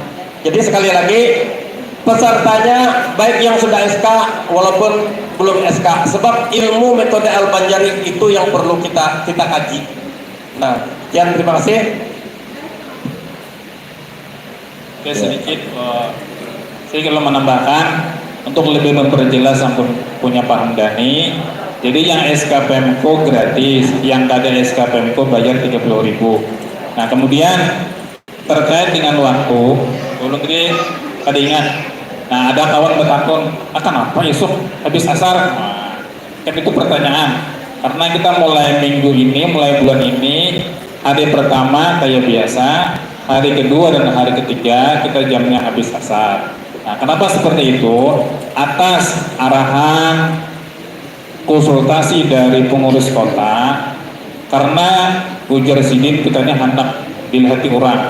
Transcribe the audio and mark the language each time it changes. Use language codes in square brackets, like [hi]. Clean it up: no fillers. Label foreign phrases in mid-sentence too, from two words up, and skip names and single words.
[id] Jadi sekali lagi pesertanya baik yang sudah SK walaupun belum SK, sebab ilmu metode Al-Banjari itu yang perlu kita kaji. Nah, sekian, terima kasih. Oke, sedikit saya ingin menambahkan untuk lebih memperjelas yang punya paham Dani. [bjn] Jadi yang SK Pemko gratis, yang kada SK Pemko bayar 30.000. Nah, kemudian terkait dengan waktu, ulun tadi kada ingat. Nah, ada kawan bertakun, kenapa esok habis asar? Nah, [id] kan itu pertanyaan. Karena kita mulai minggu ini, mulai bulan ini, hari pertama kayak biasa, hari kedua dan hari ketiga kita jamnya habis asar. Nah, kenapa seperti itu? [bjn] Atas arahan konsultasi dari pengurus kota, karena ujar sidin kita hendak dilihat orang.